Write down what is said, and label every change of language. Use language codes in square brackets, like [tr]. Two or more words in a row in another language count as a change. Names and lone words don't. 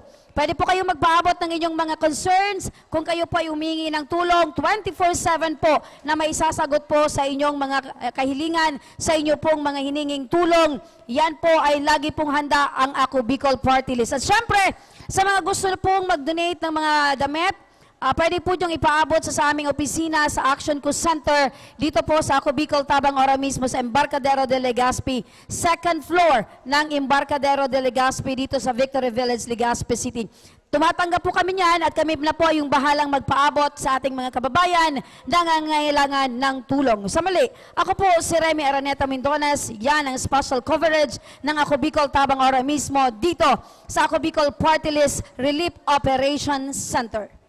[tl] Pwede po kayong magpaabot ng inyong mga concerns kung kayo po ay humingi ng tulong 24/7 po na may isasagot po sa inyong mga kahilingan, sa inyo pong mga hininging tulong. Yan po ay lagi pong handa ang Ako Bicol Party List. At syempre, sa mga gusto pong mag-donate ng mga damit, pwede po niyong ipaabot sa aming opisina sa Action Co Center dito po sa Ako Bicol Tabang Ora mismo sa Embarcadero de Legazpi, [en] second floor [tl] ng Embarcadero de Legazpi dito sa Victory Village, Legazpi City. Tumatanggap po kami niyan at kami na po yung bahalang magpaabot sa ating mga kababayan na nangangailangan ng tulong. Sa muli, ako po si Remy Araneta Mindones, yan ang special coverage ng Ako Bicol Tabang Ora mismo dito sa Ako Bicol Party List Relief Operations Center.